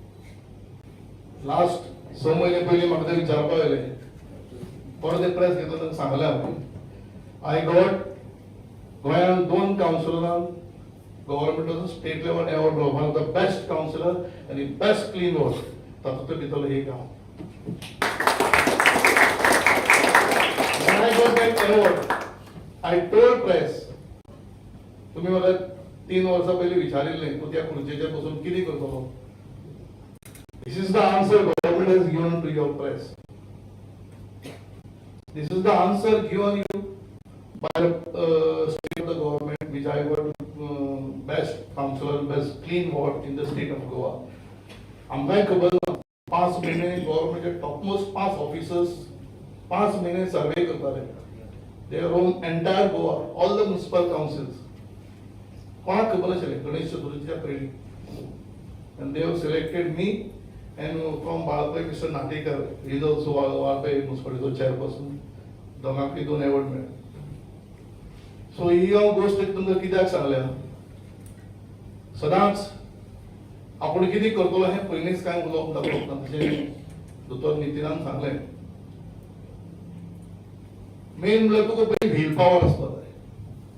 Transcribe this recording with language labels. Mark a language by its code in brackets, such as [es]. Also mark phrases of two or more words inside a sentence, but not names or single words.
[kok] लास्ट 6 म्हयने पयलीं म्हाका तें विचारपाक आयलें. परत ते प्रेस घेतलो तांकां सांगलें हांवें. [en] I got [kok] गोंयांत 2 कावन्सिलरांक गव्हर्मेंटाचो [en] state level award one of the best councillor [kok] आनी [en] best clean ward. [kok] तातूंत भितरलो एक हांव. [en] When I got that award, I told press, [kok] तुम्ही मला 3 वर्सां पयलीं विचारिल्लें तूं त्या खुर्चेचेर बसून कितें करतलो. [en] This is the answer government has given to your press. This is the answer given you by the state of the government, which I got best councillor, best clean ward in the state of Goa. [kok] आमकांय खबर ना 5 महिने गव्हर्मेंटचे टॉपमोस्ट 5 ऑफिसर्स 5 महिने सर्वे करताले. [en] They roam entire Goa, all the municipal councils. [kok] कोणाक खबर आशिल्लें गणेश चतुर्थीच्या पयलीं. [en] And they have selected me and from Balapai Mr. Natekar, he is also Balapai municipality chairperson. [kok] दोगांकय 2 अवॉर्ड मेळ्ळे. सो ही हांव गोश्ट तुमकां कित्याक सांगल्या, सदांच आपूण कितें करतलो हें पयलींच कांय उलोवप दाखोवप ना. तशें दोतोर नितिनान सांगलें, मेन म्हणल्यार तुका पयलीं [en] will power [kok] आसपाक जाय.